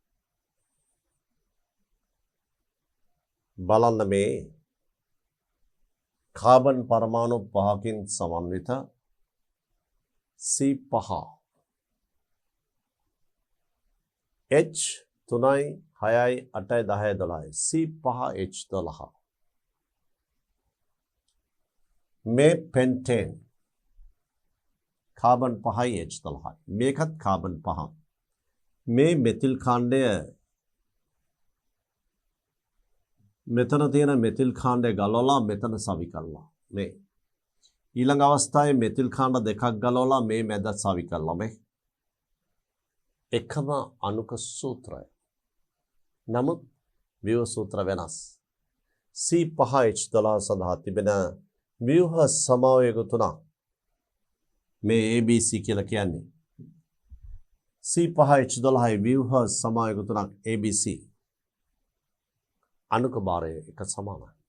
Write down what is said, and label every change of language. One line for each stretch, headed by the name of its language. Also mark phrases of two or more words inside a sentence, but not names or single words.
Sinhala: බලන්න මේ කාබන් පරමාණු පහකින් සමන්විත C5 H 3 6 8 10 12 C5H12 මේ
English: pentane carbon
Sinhala: 5 H12 මේකත් कार्बन 5 මේ මෙතිල් කාණ්ඩය මෙතන තියෙන මෙතිල් කාණ්ඩය ගලවලා මෙතන සවි කරලා මේ ඊළඟ අවස්ථාවේ මෙතිල් කාණ්ඩ දෙකක් ගලවලා මේ මැද සවි කරලා මේ එකම අණුක සූත්‍රය නමුත් ව්‍යුහ සූත්‍ර වෙනස් C5H12 සඳහා තිබෙන ව්‍යුහ සමාවයක තුනක් මේ ABC කියලා කියන්නේ C5H12 ව්‍යුහ සමාවයක තුනක් ABC අණුක භාරය එක සමානයි.